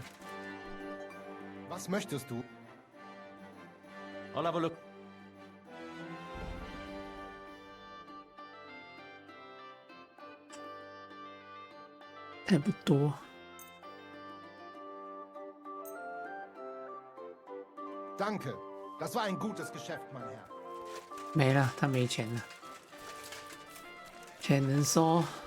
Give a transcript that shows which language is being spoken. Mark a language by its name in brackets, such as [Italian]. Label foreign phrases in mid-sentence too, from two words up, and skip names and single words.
[German] Was möchtest du? [English] I'll have a look. [Chinese] 还不多。 [German] Danke. Das war ein gutes Geschäft, mein Herr. [Chinese] 没了，他没钱了。钱能收。